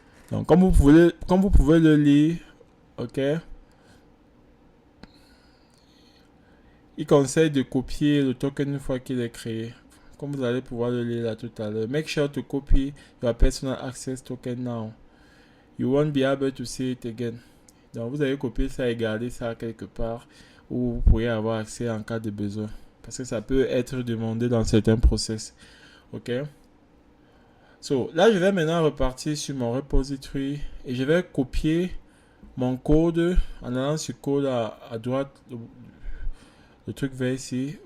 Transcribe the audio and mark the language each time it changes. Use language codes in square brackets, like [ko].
[fr] Donc comme vous pouvez le lire, ok, il conseille de copier le token une fois qu'il est créé. Comme vous allez pouvoir le lire là tout à l'heure. [en] Make sure to copy your personal access token now. You won't be able to see it again. [fr] Donc vous allez copier ça et garder ça quelque part où vous pourriez avoir accès en cas de besoin. Parce que ça peut être demandé dans certains process. Ok. So, là, je vais maintenant repartir sur mon repository et je vais copier mon code en allant sur code à droite, le truc vert ici.